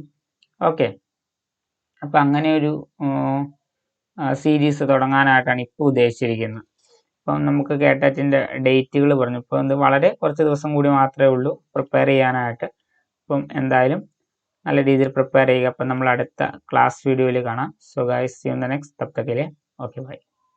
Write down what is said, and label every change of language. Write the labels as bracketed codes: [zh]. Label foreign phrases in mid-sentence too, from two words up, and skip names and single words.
[ml] ഓക്കെ, അപ്പം അങ്ങനെ ഒരു സീരീസ് തുടങ്ങാനായിട്ടാണ് ഇപ്പോൾ ഉദ്ദേശിച്ചിരിക്കുന്നത്. അപ്പം നമുക്ക് കേട്ടറ്റിൻ്റെ ഡേറ്റുകൾ പറഞ്ഞു. ഇപ്പോൾ ഇത് വളരെ കുറച്ച് ദിവസം കൂടി മാത്രമേ ഉള്ളൂ പ്രിപ്പയർ ചെയ്യാനായിട്ട്. അപ്പം എന്തായാലും നല്ല രീതിയിൽ പ്രിപ്പയർ ചെയ്യുക. അപ്പം നമ്മൾ അടുത്ത ക്ലാസ് വീഡിയോയിൽ കാണാം. [en] So guys, See you in the next. [hi] तब तक के लिए [en] OK bye.